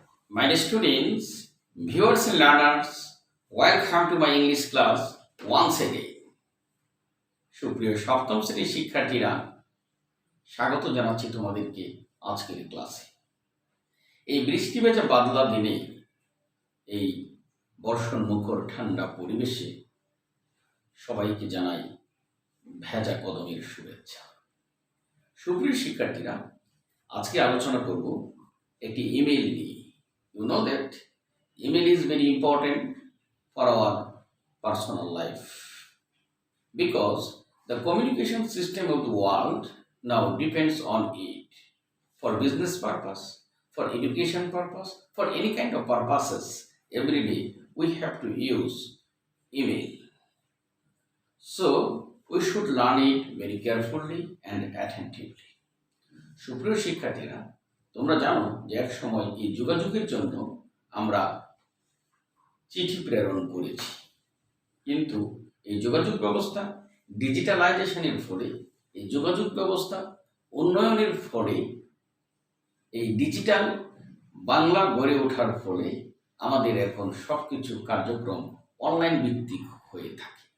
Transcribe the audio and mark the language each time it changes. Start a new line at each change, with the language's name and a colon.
English: My students, viewers and learners, welcome to my English class once again.
Bangla: সুপ্রিয় সপ্তম শ্রেণীর শিক্ষার্থীরা, স্বাগত জানাচ্ছি তোমাদেরকে আজকের ক্লাসে। এই বৃষ্টি ভেজা বাদলা দিনে, এই বর্ষণ মুখর ঠান্ডা পরিবেশে সবাইকে জানাই ভেজা কদমের শুভেচ্ছা। সুপ্রিয় শিক্ষার্থীরা, আজকে আলোচনা করব একটি ইমেল নিয়ে।
English: You know that email is very important for our personal life because the communication system of the world now depends on it for business purpose, for education purpose, for any kind of purposes. Every day we have to use email. So we should learn it very carefully and attentively.
Bangla: সুপ্রিয় শিক্ষার্থীরা, তোমরা জানো যে এক সময় এই যোগাযোগের জন্য আমরা চিঠি প্রেরণ করেছি, কিন্তু এই যোগাযোগ ব্যবস্থা ডিজিটালাইজেশনের ফলে, এই যোগাযোগ ব্যবস্থা উন্নয়নের ফলে, এই ডিজিটাল বাংলা গড়ে ওঠার ফলে আমাদের এখন সব কিছু কার্যক্রম অনলাইন ভিত্তিক হয়ে থাকে।